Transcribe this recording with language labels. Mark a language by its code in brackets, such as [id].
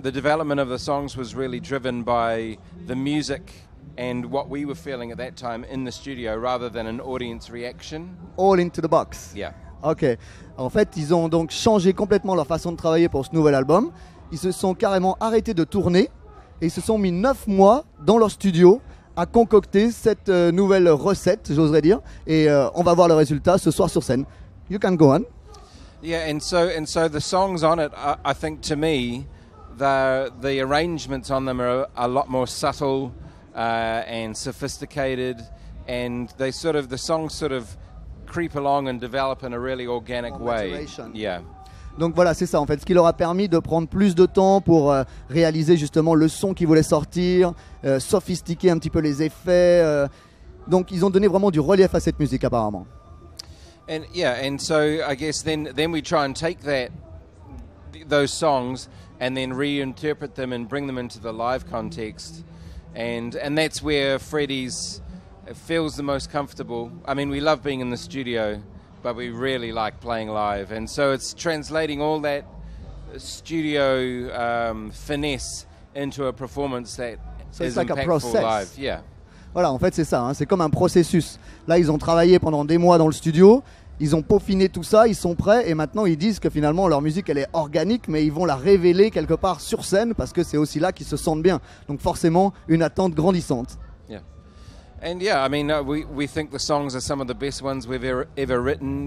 [en] The development of the songs was really driven by the music and what we were feeling at that time in the studio, rather than an audience reaction. All into the box. Yeah. Ok. [fr] En fait, ils ont donc changé complètement leur façon de travailler pour ce nouvel album. Ils se sont carrément arrêtés de tourner et ils se sont mis 9 mois dans leur studio à concocter cette nouvelle recette, j'oserais dire. Et on va voir le résultat ce soir sur scène. [en] You can go on. Yeah, and so the songs on it, I think, to me, the arrangements on them are a lot more subtle and sophisticated, and the songs sort of creep along and develop in a really organic way. Yeah. [fr] Donc voilà, c'est ça en fait, ce qui leur a permis de prendre plus de temps pour réaliser justement le son qu'ils voulaient sortir, sophistiquer un petit peu les effets. Donc ils ont donné vraiment du relief à cette musique apparemment. [en] And yeah, and so I guess then we try and take those songs and then reinterpret them and bring them into the live context, and that's where Freddy's feels the most comfortable. I mean, we love being in the studio, but we really like playing live, and so it's translating all that studio finesse into a performance that is like impactful live. Yeah. [fr] Voilà, en fait c'est ça, hein, c'est comme un processus. Là ils ont travaillé pendant des mois dans le studio, ils ont peaufiné tout ça, ils sont prêts et maintenant ils disent que finalement leur musique elle est organique, mais ils vont la révéler quelque part sur scène parce que c'est aussi là qu'ils se sentent bien. Donc forcément une attente grandissante. [en] Yeah. And yeah, I mean we think the songs are some of the best ones we've ever written.